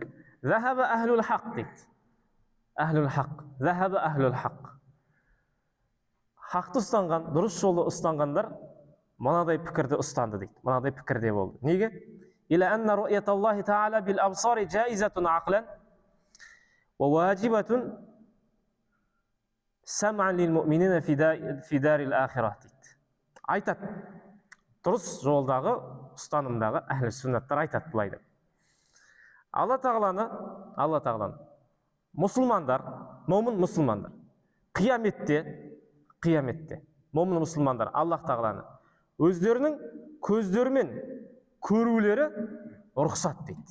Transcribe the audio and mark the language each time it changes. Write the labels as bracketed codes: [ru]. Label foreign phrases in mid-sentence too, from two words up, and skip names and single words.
[ar] ذهب أهل الحق дейді. أهل الحق. ذهب أهل الحق. [kk] Хақты ұстанған, дұрыс жолы ұстанғандар мынадай пікірді ұстанды дейді. Мынадай пікірде болды. Неге? [ar] إلى أن رؤية الله تعالى بالأبصار جائزة عقلا وواجبة سمعا للمؤمنين في دار الآخرة дейді. [kk] Айтады. Дұрыс жолдағы, ұстанымдағы әхлі сүннаттар айтады былай деп. Алла тағаланы мұсылмандар, момын мұсылмандар, қияметте момын мұсылмандар Аллах тағаланы өздерінің көздерімен көрулері рұқсат дейді.